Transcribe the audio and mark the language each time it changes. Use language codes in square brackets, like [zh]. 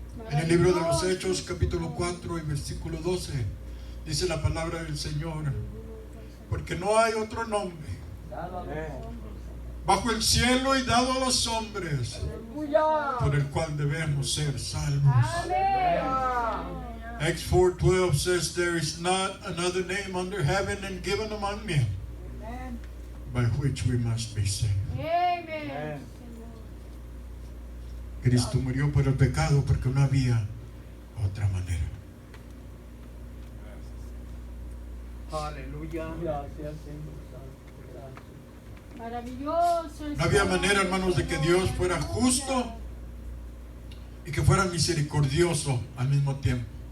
[es] En el libro de los Hechos, capítulo 4 y versículo 12, dice la palabra del Señor: porque no hay otro nombre Dado a los hombres. bajo el cielo y dado a los hombres Aleluya. por el cual debemos ser salvos. Amén. [en] Acts 4:12 says, there is not another name under heaven and given among men by which we must be saved. [es] Amén. Cristo murió por el pecado porque no había otra manera. Aleluya. Gracias, Señor Santo. Gracias. Maravilloso. No había manera, hermanos, de que Dios fuera justo y que fuera misericordioso al mismo tiempo.